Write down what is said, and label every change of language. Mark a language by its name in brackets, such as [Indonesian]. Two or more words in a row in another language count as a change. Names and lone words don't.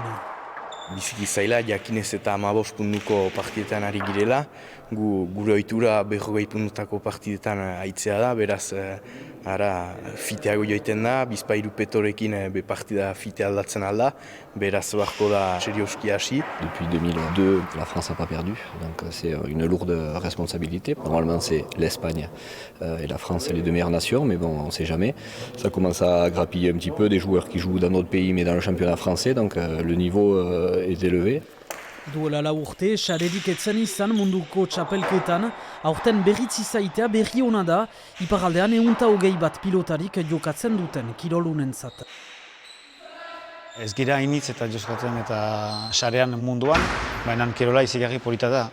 [Basque] Biziki zaila, jakinez eta 15 puntuko partidetan ari girela. Gure ohitura 40 puntutako partidetan aitzea da, beraz fiteago joiten da, bizpahiru petorekin be partida fite aldatzen alda, beraz beharko da serioski hasi. [French] Depuis 2002, la France n'a pas perdu, donc c'est une lourde responsabilité. Normalement c'est l'Espagne et la France, c'est les deux meilleures nations, mais bon, on ne sait jamais. Ça commence à grappiller un petit peu, des joueurs qui jouent dans notre pays mais dans le championnat français, donc le niveau est élevé. [Basque] Duela lau urte, sarerik etzen izan munduko txapelketan, aurten berriz izaitea berri hona da, iparaldean 120 pilotarik jokatzen duten kirolunentzat. Ez gira hainitz eta joskatzen eta sarean munduan, baina kirola izigarri polita da.